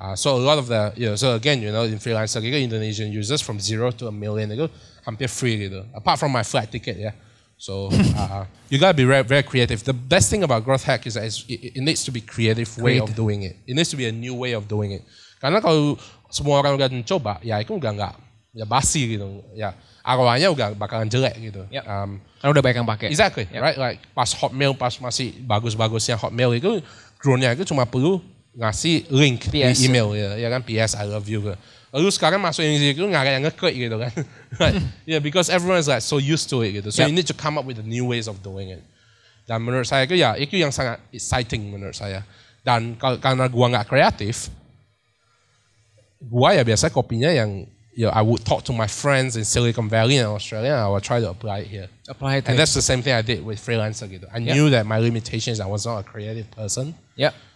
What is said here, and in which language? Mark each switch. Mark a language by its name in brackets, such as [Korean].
[English] So a lot of the, so again, in freelancer, Indonesian users from 0 to 1 million, [Indonesian] hampir free gitu. [English] Apart from my flight ticket, yeah. So you gotta be very, very creative. The best thing about growth hack is that it needs to be creative way of doing it. It needs to be a new way of doing it. [Indonesian] Karena kalau semua orang udah mencoba, ya itu nggak ya basi gitu, ya ROI-nya udah bakalan jelek gitu. [English] Yep. [Indonesian] Karena udah banyak yang pakai. [English] Exactly, right? [Indonesian] Like pas Hotmail, pas masih bagus-bagusnya Hotmail itu, grow-nya itu cuma perlu ngasih link di email ya kan, PS I love you. Lalu sekarang masuk ini itu nggak ada yang ngeklik gitu kan. [English] Yeah, because everyone is like so used to it gitu. So you need to come up with the new ways of doing it. [Indonesian] Dan menurut saya itu yang sangat exciting menurut saya. Dan karena gua nggak kreatif, gua ya biasa kopinya yang [English] I would talk to my friends in Silicon Valley and Australia, and I would try to apply it here. And that's the same thing I did with freelancer gitu. I knew that my limitations, I was not a creative person. Yeah.